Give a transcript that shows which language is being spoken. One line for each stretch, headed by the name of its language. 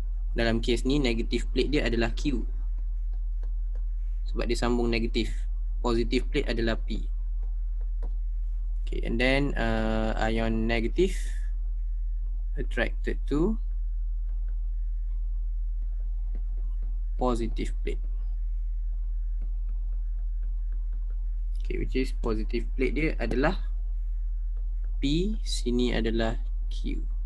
Malay: Dalam kes ni negative plate dia adalah Q. Sebab dia sambung negatif. Positive plate adalah P.
English: Okay, and then ion negative attracted to positive plate. Okay, which is positive plate
Malay: dia adalah P, sini adalah Q.